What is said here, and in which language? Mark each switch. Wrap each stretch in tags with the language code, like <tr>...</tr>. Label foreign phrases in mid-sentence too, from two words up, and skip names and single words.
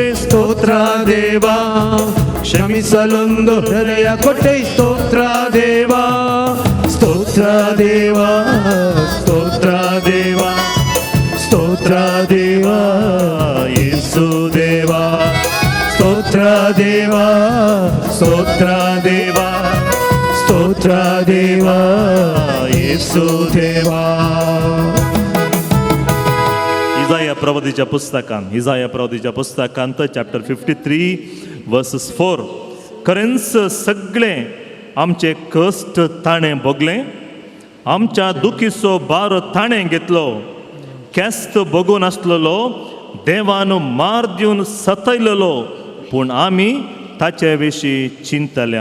<kn>ಸ್ತೋತ್ರ ದೇವ, ಕ್ಷಮಿಸಲೊಂದು ಹೃದಯ ಕೊಟ್ಟೆ ಸ್ತೋತ್ರ ದೇವ, ಸ್ತೋತ್ರ ದೇವ, ಸ್ತೋತ್ರ ದೇವ, ಸ್ತೋತ್ರ ದೇವ, ಯೇಸು ದೇವ, ಸ್ತೋತ್ರ ದೇವ, ಸ್ತೋತ್ರ ದೇವ, ಸ್ತೋತ್ರ ದೇವ, ಯೇಸು ದೇವ.</kn> <kok>इजाया प्रवदीच्या पुस्तकांत चॅप्टर 53 वर्सेस 4. खरेंच सगळे आमचे कश्ट ताणें भोगलें, आमच्या दुखीचो भार ताणें घेतलो, केस्त भोगून आसलेलो, देवान मार दिवन सतयलेलो, पूण आमी ताचे विशीं चिंतल्या.</kok>